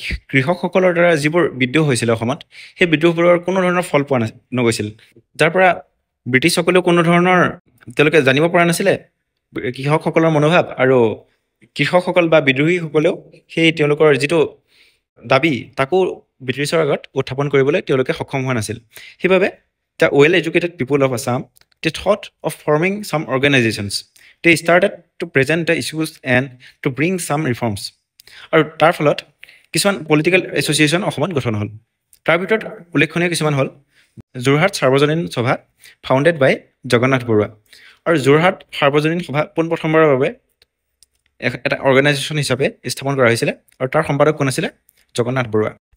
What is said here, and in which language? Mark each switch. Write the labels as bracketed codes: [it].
[as] কৃষকসকলৰ দ্বাৰা যিবোৰ বিদ্ৰোহ হৈছিলে অসমত সেই বিদ্ৰোহবোৰৰ কোনো ধৰণৰ ফল পোৱা নগৈছিল যাৰ পৰা ব্ৰিটিছসকলেও কোনো ধৰণৰ তেওঁলোকে জানিব পৰা নাছিলে কৃষকসকলৰ মনোভাৱ আৰু কৃষকসকল বা বিদ্ৰোহীসকলেও সেই তেওঁলোকৰ যিটো দাবী তাকো ব্ৰিটিছৰ আগত উত্থাপন কৰিবলৈ তেওঁলোকে সক্ষম হোৱা নাছিল সেইবাবে the well educated people of Assam [en] they thought of forming some organizations. They started to present the issues and to bring some reforms. [as] আৰু তাৰ ফলত কিছুমান পলিটিকেল এছ'চিয়েশ্যন অসমত গঠন হ'ল তাৰ ভিতৰত উল্লেখনীয় কিছুমান হ'ল যোৰহাট সাৰ্বজনীন সভা [en] founded by [as] জগন্নাথ বৰুৱা আৰু যোৰহাট সাৰ্বজনীন সভা পোনপ্ৰথমবাৰৰ বাবে এটা অৰ্গেনাইজেশ্যন হিচাপে স্থাপন কৰা হৈছিলে আৰু তাৰ সম্পাদক কোন আছিলে জগন্নাথ বৰুৱা